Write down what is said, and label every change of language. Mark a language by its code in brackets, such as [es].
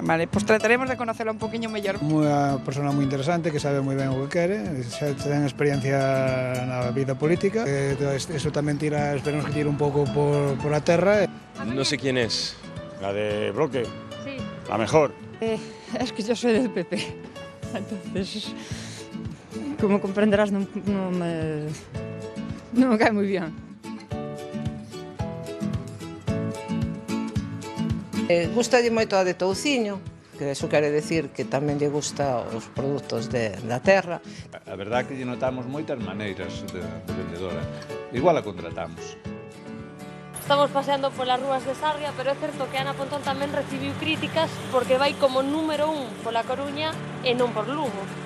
[es] Vale, pues trataremos de conocerla [gl] un poquinho mellor. Unha persona moi interesante que sabe moi ben o que quere, xa ten experiencia na vida política, eso tamén esperemos que tira un pouco por a terra. [es] No sé quién es, la de Bloque, sí. La mejor. Es que yo soy del PP, entonces, como comprenderás, no me cae muy bien. [gl] Gustalle moito a de touciño, que eso quere decir que tamén lle gusta os produtos da terra. A verdade que lle notamos moitas maneiras de vendedora. Igual a contratamos. Estamos paseando polas rúas de Sarria, pero é certo que Ana Pontón tamén recibiu críticas porque vai como número 1 pola Coruña e non por Lugo.